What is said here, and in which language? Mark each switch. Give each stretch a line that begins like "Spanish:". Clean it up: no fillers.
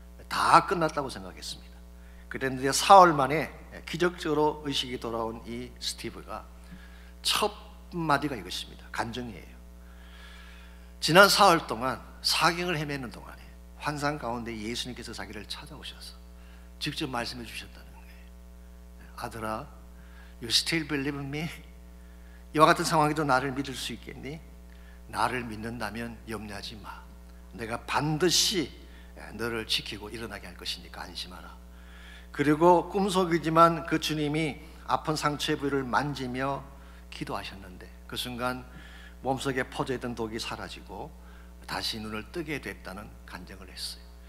Korean: 다 끝났다고 생각했습니다. 그랬는데 사흘 만에 기적적으로 의식이 돌아온 이 스티브가 첫 마디가 이것입니다. 간증이에요. 지난 사흘 동안 사경을 헤매는 동안에 환상 가운데 예수님께서 자기를 찾아오셔서 직접 말씀해 주셨다는 거예요. 아들아,
English: You still believe in me?
Korean: 이와 같은 상황에도 나를 믿을 수 있겠니? 나를 믿는다면 염려하지 마. 내가 반드시 너를 지키고 일어나게 할 것이니까 안심하라. 그리고 꿈속이지만 그 주님이 아픈 상처의 부위를 만지며 기도하셨는데 그 순간 몸속에 퍼져있던 독이 사라지고 다시 눈을 뜨게 됐다는 간증을 했어요.